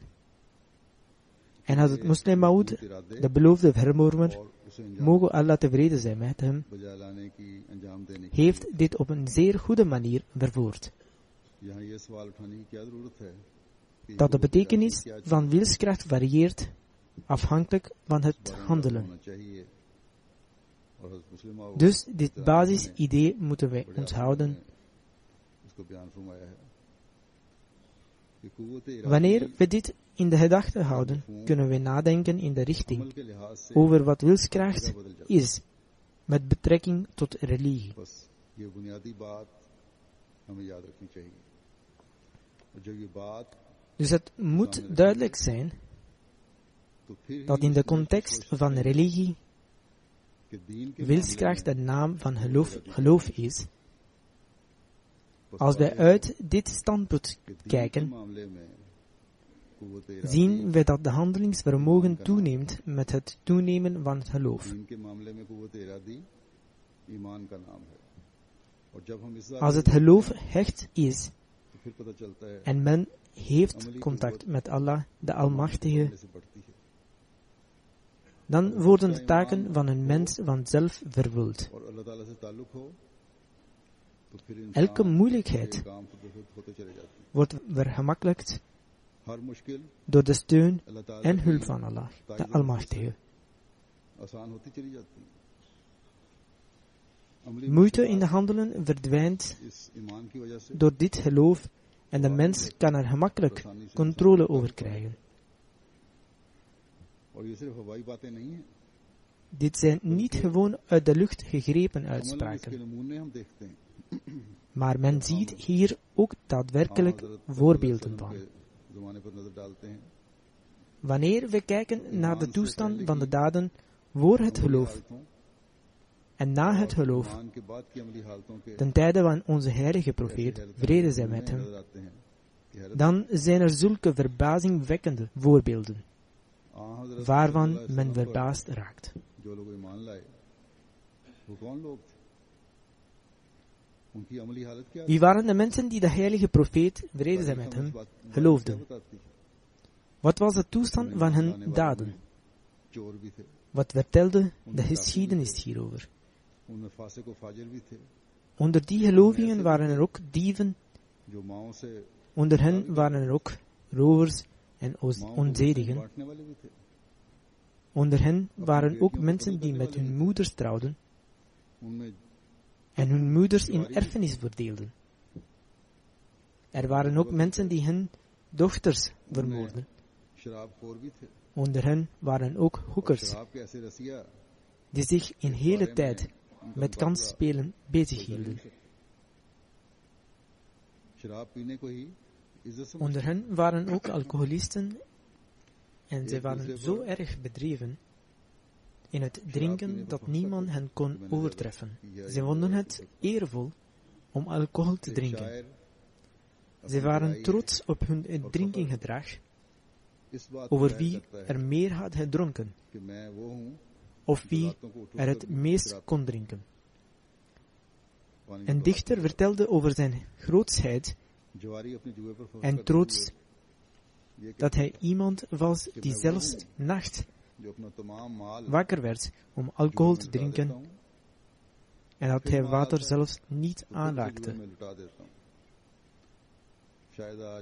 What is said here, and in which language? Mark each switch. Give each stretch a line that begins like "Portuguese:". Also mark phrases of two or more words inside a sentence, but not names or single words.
Dutch: En had het moslim Maud, de beloofde hervormer, mogen Allah tevreden zijn met hem, heeft dit op een zeer goede manier verwoord. Dat de betekenis van wilskracht varieert afhankelijk van het
Urdu: بارے میں
Dutch: handelen.
Urdu: ہونا چاہیے اور حضرت مصلح موعود
Dutch: Dus dit basisidee moeten wij onthouden.
Urdu: اس کو بیان فرمایا ہے کہ قوت ارادہ
Dutch: Wanneer we dit in de gedachten houden, kunnen we nadenken in de richting
Urdu: عمل کے لحاظ سے
Dutch: over wat wilskracht is met betrekking tot religie.
Urdu: بس یہ بنیادی بات ہمیں یاد رکھنی چاہیے اور جب یہ بات
Dutch: Dus het moet duidelijk zijn
Urdu: تو پھر
Dutch: dat in de context van religie
Urdu: کہ دین کے
Dutch: wilskracht de naam van geloof is. Als wij uit dit standpunt kijken,
Urdu: معاملے میں قوت ارادہ
Dutch: zien we dat de handelingsvermogen toeneemt met het toenemen van het geloof.
Urdu: دین کے معاملے میں قوت ارادی ایمان کا نام ہے اور جب ہم اس
Dutch: Als het geloof hecht is
Urdu: تو پھر پتا چلتا ہے
Dutch: en men heeft contact met Allah, de Almachtige,
Urdu: سے بڑھتی ہے
Dutch: dan worden de taken van een mens vanzelf vervuld.
Urdu: اور اللہ تعالیٰ سے تعلق ہو تو پھر
Dutch: Elke
Urdu: इंसान
Dutch: moeilijkheid
Urdu: کے کام خود بخود ہوتے چلے جاتے ہیں
Dutch: wordt vergemakkelijkt
Urdu: ہر مشکل
Dutch: door de steun
Urdu: اللہ تعالیٰ
Dutch: en
Urdu: की
Dutch: hulp van Allah, de Almachtige.
Urdu: آسان ہوتی چلی جاتی ہے عملی
Dutch: Moeite in de handelen verdwijnt
Urdu: اس ایمان کی وجہ سے
Dutch: door dit geloof en de mens kan er gemakkelijk controle over krijgen.
Urdu: اور یہ صرف ہوائی باتیں نہیں ہے
Dutch: Dit zijn niet gewoon uit de lucht gegrepen
Urdu: عمل میں اس کے
Dutch: uitspraken,
Urdu: نمونے ہم دیکھتے ہیں
Dutch: maar men ziet hier ook daadwerkelijk voorbeelden van.
Urdu: زمانے پر نظر ڈالتے ہیں
Dutch: Wanneer we kijken naar de toestand van de daden voor het geloof en na het geloof,
Urdu: ایمان کے بعد کی عملی حالتوں کے
Dutch: ten tijde van onze heilige profeet, vrede zij met hem,
Urdu: نظر آتے ہیں کہ حیرت
Dutch: dan zijn er zulke verbazingwekkende voorbeelden,
Urdu: हज़रत
Dutch: waarvan
Arabic: صلى الله عليه
Dutch: men
Arabic: वसल्लम
Urdu: पर
Dutch: verbaasd raakt.
Urdu: جو لوگ ایمان لائے وہ کون لوگ تھے ان کی عملی حالت کیا
Dutch: Wie waren de mensen die de heilige profeet, vrede zij met hem, geloofden? Wat was de toestand van hun daden?
Urdu: چور بھی تھے
Dutch: Wat vertelde de geschiedenis hierover?
Urdu: ان میں فاسق و فاجر بھی تھے
Dutch: Onder die gelovigen waren er ook dieven,
Urdu: جو ماؤں سے
Dutch: onder hen waren er ook rovers en onzedigen.
Urdu: بانٹنے والے بھی تھے
Dutch: Onder hen waren ook mensen die met hun moeders trouwden
Urdu: उनमें
Dutch: en hun moeders in erfenis verdeelden. Er waren ook mensen die hun dochters vermoorden.
Urdu: شرابخور بھی تھے
Dutch: Onder hen waren ook hoekers
Urdu: شراب کے ایسے رسیا
Dutch: die zich in hele tijd met kansspelen bezighielden.
Urdu: شراب پینے کو ہی عزت سمجھتے
Dutch: Onder hen waren ook alcoholisten en zij waren zo erg bedreven in het drinken dat niemand hen kon overtreffen. Zij vonden het eervol om alcohol te drinken.
Urdu: शायर
Dutch: Zij waren trots op hun drinkinggedrag,
Urdu: اس بات
Dutch: over
Urdu: पर
Dutch: wie
Urdu: کرتا ہے
Dutch: er meer had gedronken
Urdu: کہ میں وہ ہوں
Dutch: of wie
Urdu: راتوں کو اٹھ کر
Dutch: er het
Urdu: भी
Dutch: meest
Urdu: शराब
Dutch: kon drinken.
Urdu: पानी
Dutch: Een
Urdu: की
Dutch: dichter vertelde over zijn grootsheid
Urdu: بات۔ جواری اپنے جوئے پر پھنس
Dutch: en
Urdu: कर
Dutch: trots
Urdu: ये
Dutch: dat hij iemand was die zelfs nachts
Urdu: جو اپنا تمام مال
Dutch: wakker werd om alcohol te
Urdu: جوئے میں لٹا
Dutch: drinken
Urdu: دیتا ہوں,
Dutch: en dat
Urdu: फिर
Dutch: hij
Urdu: माल
Dutch: water
Urdu: آتا ہے,
Dutch: zelfs niet
Urdu: تو پھر جوئے
Dutch: aanraakte.
Urdu: میں لٹا دیتا ہوں۔ شاید آج